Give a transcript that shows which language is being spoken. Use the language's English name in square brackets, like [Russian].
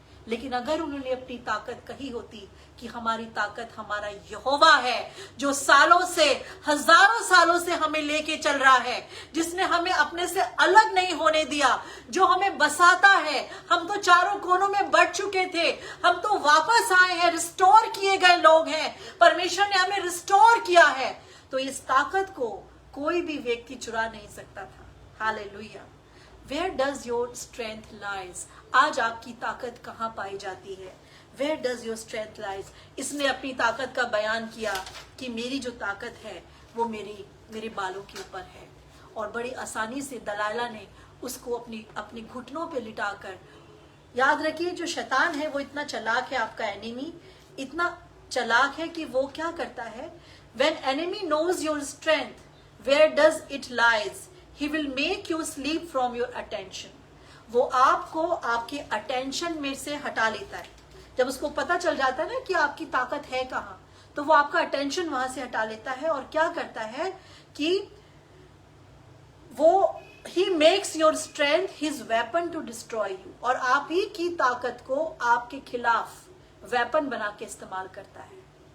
[Hindi] लेकिन अगर उन्होंने अपनी ताकत कही होती कि हमारी ताकत हमारा यहोवा है, जो सालों से, हजारों सालों से हमें लेके चल रहा है, जिसने हमें अपने से अलग नहीं होने दिया, जो हमें बसाता है। हम तो चारों कोनों में बढ़ चुके थे, हम तो वापस आए हैं, रिस्टोर किए गए लोग हैं, परमेश्वर ने हमें रिस्टोर किया है। तो इस ताकत को कोई भी व्यक्ति चुरा नहीं सकता था। Hallelujah. [English] Where does your strength lies? [Hindi] आज आपकी ताकत कहाँ पाई जाती है? [English] Where does your strength lies? [Hindi] इसने अपनी ताकत का बयान किया कि मेरी जो ताकत है वो मेरे बालों के ऊपर है। और बड़ी आसानी से दलाइला ने उसको अपने घुटनों पे लिटाकर, याद रखिए जो शैतान है वो इतना चालाक है, आपका एनिमी इतना चालाक है कि वो क्या करता है, [English] when enemy knows your strength, where does it lies? He will make you sleep from your attention. [Hindi] वो आपको आपके अटेंशन में से हटा लेता है। जब उसको पता चल जाता है ना कि आपकी ताकत है कहाँ, तो वो आपका अटेंशन वहां से हटा लेता है और क्या करता है कि वो [English] he makes your strength his weapon to destroy you, [Hindi] और आप ही की ताकत को आपके खिलाफ वेपन बना के इस्तेमाल करता है।